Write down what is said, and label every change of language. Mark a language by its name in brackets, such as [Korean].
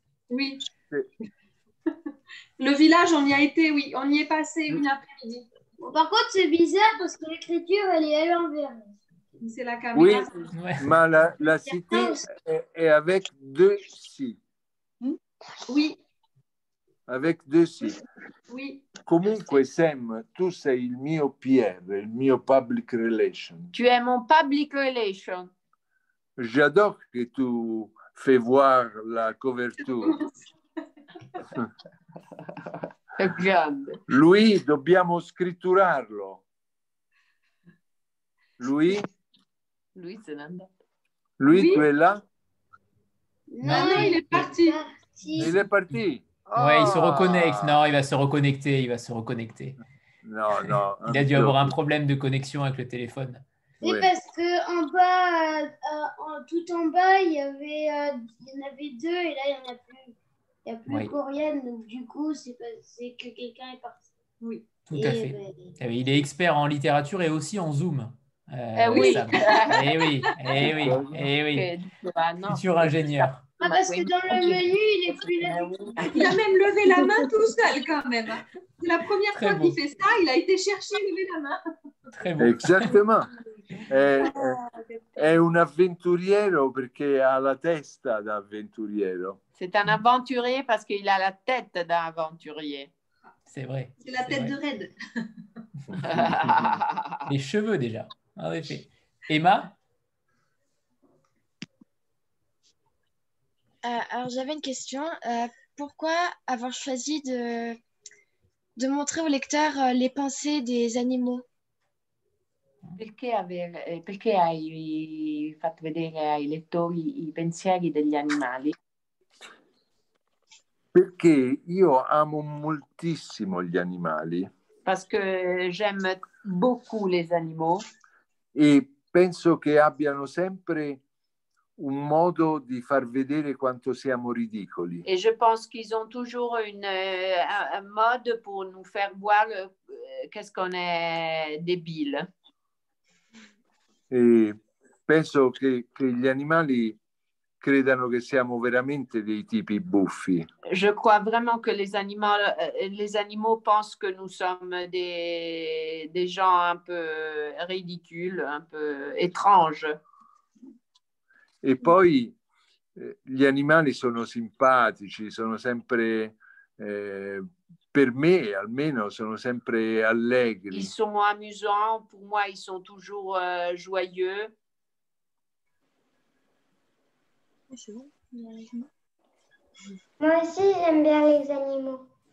[French] Oui. Le village, on y a été, oui. On y est passé une après-midi. Bon, par contre, c'est bizarre parce que l'écriture, elle est à l'envers. C'est la caméra. Oui, mais la cité est avec deux si. Oui. Avec deux si. Oui. [Italian] Comunque, Sam, tu sei il mio PR, il mio public relation. [French] Tu es mon public relation. J'adore que tu fais voir la couverture. [Italian] È grande. Lui, dobbiamo scritturarlo. Lui se n'è andato. [French] Lui, tu es là? Non, il est parti. Il est parti. Ouais, il se reconnecte. Non, il va se reconnecter. Il va se reconnecter. Non. Il a dû avoir un problème de connexion avec le téléphone. Oui, Ouais. parce que en bas, tout en bas, il y en avait deux et là, il n'y en a plus. Il n'y a plus Oui. Corinne, donc du coup, c'est que quelqu'un est parti. Oui. Tout à fait. Il est expert en littérature et aussi en Zoom. Oui. Sam. Eh oui, eh oui, eh oui. Futur ingénieur. Ah, parce que dans le menu, il est plus là. Il a même levé la main tout seul quand même. C'est la première Très fois beau. qu'il fait ça. Il a été chercher et lever la main. Très beau. [Italian] Esattamente. È un avventuriero perché ha la testa da avventuriero. [French] C'est un aventurier parce qu'il a la tête d'un aventurier. C'est vrai. C'est la tête de raide. Les cheveux déjà, en effet. Emma? Alors j'avais une question. Pourquoi avoir choisi de montrer au lecteur les pensées des animaux? [Italian] Perché hai fatto vedere ai lettori i pensieri degli animali? Perché io amo moltissimo gli animali. [French] Parce que j'aime beaucoup les animaux. [Italian] E penso che abbiano sempre un modo di far vedere quanto siamo ridicoli. [French] Et je pense qu'ils ont toujours un mode pour nous faire voir qu'est-ce qu'on est débile. [Italian] E penso che gli animali credano che siamo veramente dei tipi buffi. [French] Je crois vraiment que les animaux pensent que nous sommes des gens un peu ridicules, un peu étranges. [Italian] E poi gli animali sono simpatici, sono sempre, per me almeno, sono sempre allegri. [French] Ils sont amusants, pour moi ils sont toujours joyeux. C'est bon. Moi aussi, j'aime bien les animaux.